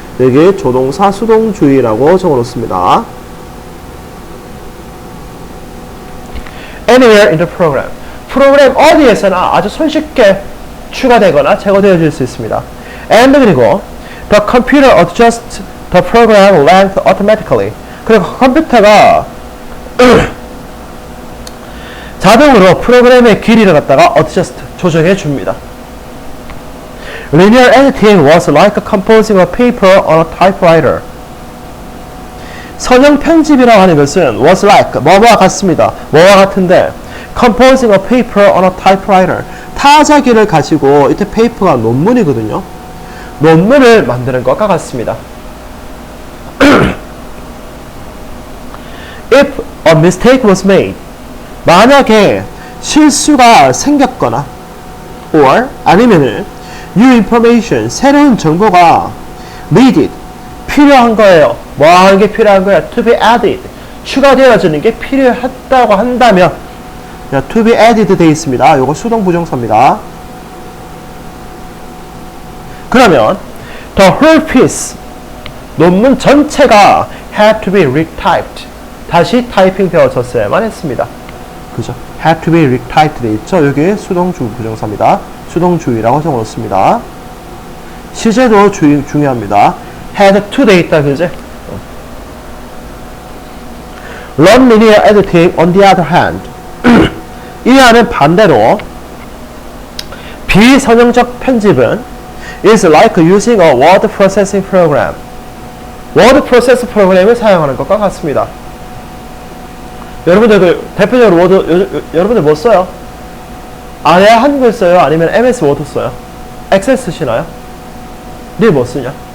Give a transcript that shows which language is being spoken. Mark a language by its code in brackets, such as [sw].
[ko] 여기 조동사 수동주의라고 적어놓습니다. [en] Anywhere in the program. [ko] 프로그램 어디에서나 아주 손쉽게 추가되거나 제거되어질 수 있습니다. And 그리고 [en] the computer adjusts the program length automatically. [ko] 그리고 컴퓨터가 자동으로 프로그램의 길이를 갖다가 adjust, 조정해 줍니다. [en] Linear editing was like composing a paper on a typewriter. [ko] 선형 편집이라고 하는 것은 was like, 뭐와 같습니다. [en] 뭐와 같은데 composing a paper on a typewriter. [ko] 타자기를 가지고 이때 paper가 논문이거든요. 논문을 만드는 것과 같습니다. [en] If a mistake was made, [ko] 만약에 실수가 생겼거나 or 아니면은 new information, 새로운 정보가 needed, 필요한 거예요. 뭐 하는 게 필요한 거야? [en] to be added, [ko] 추가되어지는 게 필요하다고 한다면 to be added 되어 있습니다. 요거 수동 부정사입니다. 그러면 the whole piece, 논문 전체가 [en] had to be retyped, [ko] 다시 타이핑 되어졌어야만 했습니다. 그죠? had to be retyped 되어 있죠? 여기 수동 부정사입니다. 수동주의라고 적어놓습니다. 시제도 중요합니다. had to 되어 있다, 그지? [en] Non-linear editing on the other hand. [ko] 이와는 반대로 비선형적 편집은 [en] is like using a word processing program. [ko] word process 프로그램을 사용하는 것과 같습니다. 여러분들 그 대표적으로 워드 여러분들 뭐 써요? 아래 한글 써요? 아니면 MS 워드 써요? 엑셀 쓰시나요? 니 뭐 쓰냐?